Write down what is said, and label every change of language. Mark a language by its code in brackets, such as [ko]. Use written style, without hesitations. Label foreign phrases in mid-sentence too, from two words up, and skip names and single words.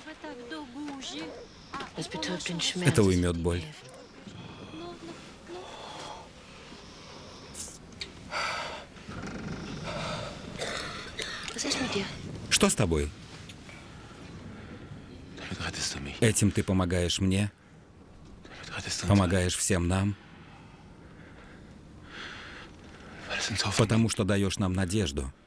[de] Das betäubt den Schmerz. [ru] Это уймет боль. [de] Was ist mit dir? [ru] Что с тобой? Этим ты помогаешь мне, помогаешь всем нам, потому что даешь нам надежду.